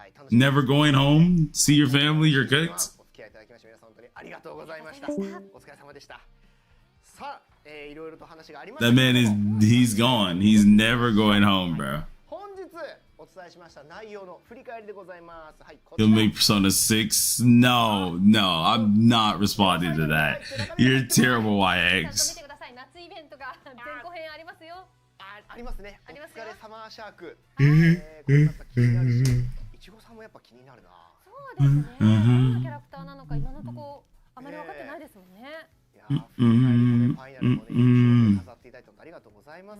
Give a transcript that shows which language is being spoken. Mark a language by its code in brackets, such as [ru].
[en] Never going home, see your family. You're cooked. [ja] お付き合いいただきまして皆さん本当にありがとうございました。お疲れ様でした。さあ、いろいろと話がありました。 [en] That man he's gone. He's never going home, bro. [ja] 本日お伝えしました内容の振り返りでございます。はい、こ [en] He'll make Persona 6. No, I'm not responding to that. You're terrible, [ja] 見 [en] YX. [ja] てください。夏イベントが前後編ありますよ。ありますね。おありますよ疲れサマーシャーク。これやっぱ気になるし、いちごさんもやっぱ気になるな。そうですね。どんなキャラクターなのか今のところあまり分かってないですもんね。いやー、ファイナルもね、優勝で飾っていただいてありがとうございます。